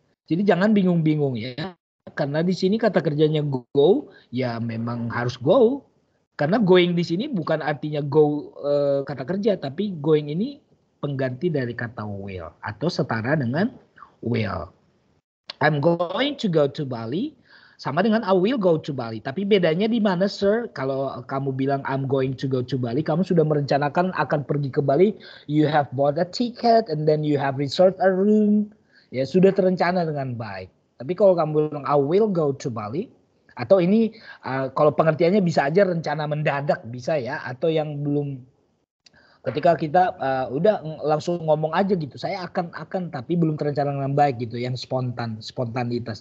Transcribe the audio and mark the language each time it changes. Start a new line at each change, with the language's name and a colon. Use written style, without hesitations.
Indonesian: Jadi jangan bingung-bingung ya. Karena di sini kata kerjanya go, ya memang harus go. Karena going di sini bukan artinya go kata kerja, tapi going ini pengganti dari kata will atau setara dengan will.
English: I'm going to go to Bali
Indonesian: sama dengan
English: I will go to Bali.
Indonesian: Tapi bedanya di mana, sir? Kalau kamu bilang
English: I'm going to go to Bali,
Indonesian: kamu sudah merencanakan akan pergi ke Bali.
English: You have bought a ticket and then you have reserved a room.
Indonesian: Ya, sudah terencana dengan baik. Tapi kalau kamu bilang
English: I will go to Bali,
Indonesian: atau ini kalau pengertiannya bisa aja rencana mendadak, bisa ya. Atau yang belum, ketika kita udah langsung ngomong aja gitu, saya akan tapi belum terencana dengan baik gitu, yang spontanitas.